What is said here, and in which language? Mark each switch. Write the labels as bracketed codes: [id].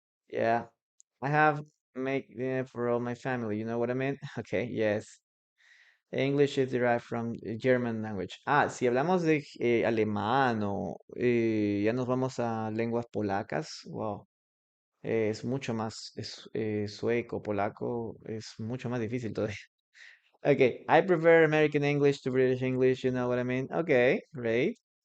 [en] Yeah, I have make for all my family. You know what I mean? Okay, yes. English is derived from German language. [es] Ah, si hablamos de alemán o ya nos vamos a lenguas polacas, wow, es mucho más, sueco, polaco, es mucho más difícil todavía. [en] Okay, I prefer American English to British English, you know what I mean? Okay, great.